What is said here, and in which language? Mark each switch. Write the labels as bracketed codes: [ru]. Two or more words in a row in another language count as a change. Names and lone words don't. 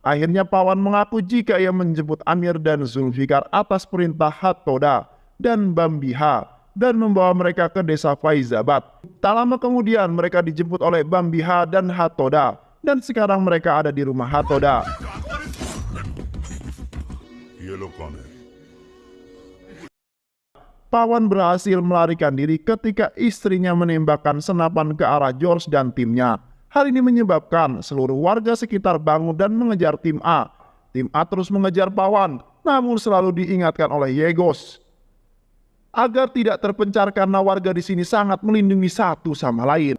[id] Akhirnya Pawan mengaku jika ia menjemput Amir dan Zulfikar atas perintah Hatoda dan Bambiha dan membawa mereka ke desa Faizabad. Tak lama kemudian mereka dijemput oleh Bambiha dan Hatoda dan sekarang mereka ada di rumah Hatoda. [hi] ये लोग कौन है? [id] Pawan berhasil melarikan diri ketika istrinya menembakkan senapan ke arah George dan timnya. Hal ini menyebabkan seluruh warga sekitar bangun dan mengejar tim A. Tim A terus mengejar Pawan, namun selalu diingatkan oleh Yegos agar tidak terpencar karena warga di sini sangat melindungi satu sama lain.